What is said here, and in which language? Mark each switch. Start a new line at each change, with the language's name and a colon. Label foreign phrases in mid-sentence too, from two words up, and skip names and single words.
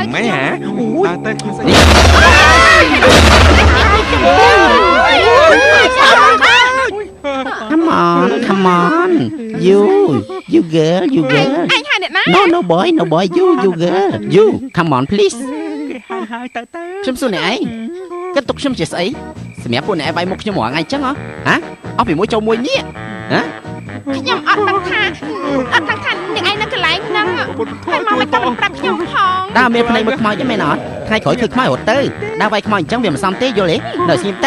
Khmer: ម៉ែហ៎តែខ្លួនស្អី
English: Come on you girl
Khmer: ឯងហើយអ្នកណា
English: No boy you girl you come on please
Khmer: ហើយទៅ ខ្ញុំសួរអ្នកឯងគិតទុកខ្ញុំជាស្អីសម្រាប់ពួកអ្នកឯងបាយមុខខ្ញុំរាល់ថ្ងៃអញ្ចឹងហ៎អស់ពីមួយចូលមួយនេះ ខ្ញុំអត់ដឹងថាអ្នកឯងនៅកន្លែងហ្នឹងហើយមកមិនតាមប្រាប់ខ្ញុំផង ដើរមានភ្នែកមើលខ្មោចទេមែនអត់ថ្ងៃក្រោយឃើញខ្មោចរត់ទៅដើរវាយខ្មោចអញ្ចឹងវាមិនសមទេយល់ទេនៅស្ងៀមទៅ